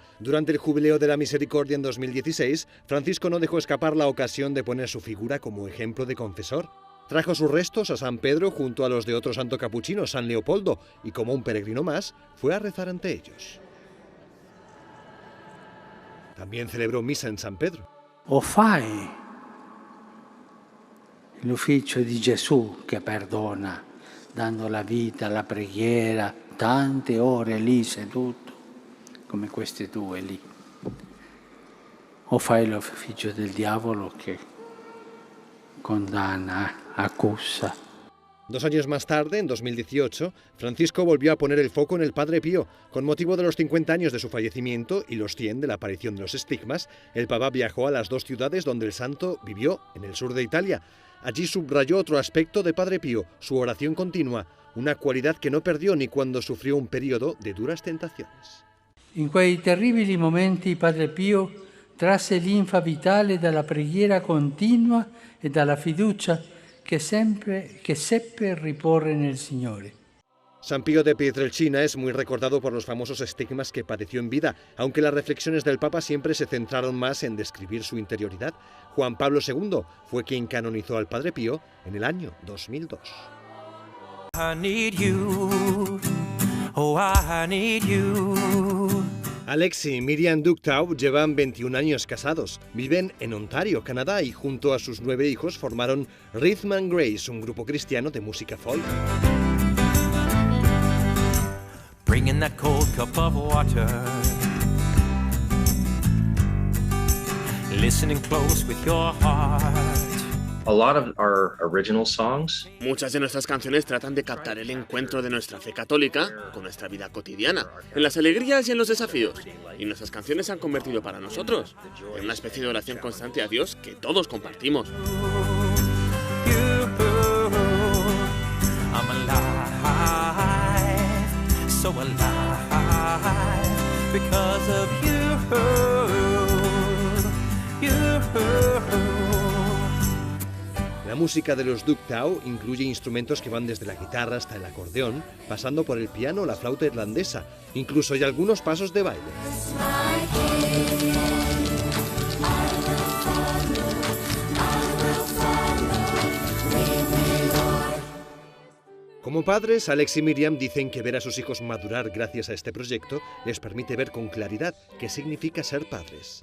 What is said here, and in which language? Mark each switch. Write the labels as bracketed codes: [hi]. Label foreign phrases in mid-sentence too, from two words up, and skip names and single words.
[es] Durante el Jubileo de la Misericordia en 2016, Francisco no dejó escapar la ocasión de poner su figura como ejemplo de confesor. Trajo sus restos a San Pedro junto a los de otro santo capuchino, San Leopoldo, y como un peregrino más, fue a rezar ante ellos. También celebró misa en San Pedro. [it] O fai l'ufficio di Gesù che perdona, dando la vita, la preghiera, tante ore lì seduto, come queste due lì. O fai l'ufficio del diavolo che condanna, accusa. [es] 2 años más tarde, en 2018, Francisco volvió a poner el foco en el Padre Pío. Con motivo de los 50 años de su fallecimiento y los 100 de la aparición de los estigmas, el Papa viajó a las 2 ciudades donde el santo vivió, en el sur de Italia. Allí subrayó otro aspecto de Padre Pío, su oración continua, una cualidad que no perdió ni cuando sufrió un periodo de duras tentaciones. [it] In quei terribili momenti Padre Pio trasse linfa vitale dalla preghiera continua e dalla fiducia che seppe riporre nel Signore. [es] San Pío de Pietrelcina es muy recordado por los famosos estigmas que padeció en vida, aunque las reflexiones del Papa siempre se centraron más en describir su interioridad. Juan Pablo II fue quien canonizó al Padre Pío en el año 2002. [en] I need you. Oh, I need you. [es] Alex y Miriam Ductaub llevan 21 años casados. Viven en Ontario, Canadá, y junto a sus 9 hijos formaron Rhythm and Grace, un grupo cristiano de música folk. [en] Bringing that cold cup of water. Listening close with your heart. A lot of our original songs. [es] Muchas de nuestras canciones tratan de captar el encuentro de nuestra fe católica con nuestra vida cotidiana, en las alegrías y en los desafíos. Y nuestras canciones se han convertido para nosotros en una especie de oración constante a Dios que todos compartimos. [en] I'm alive, so alive, because of you. [es] La música de los Ductaub incluye instrumentos que van desde la guitarra hasta el acordeón, pasando por el piano o la flauta irlandesa. Incluso hay algunos pasos de baile. Como padres, Alex y Miriam dicen que ver a sus hijos madurar gracias a este proyecto les permite ver con claridad qué significa ser padres.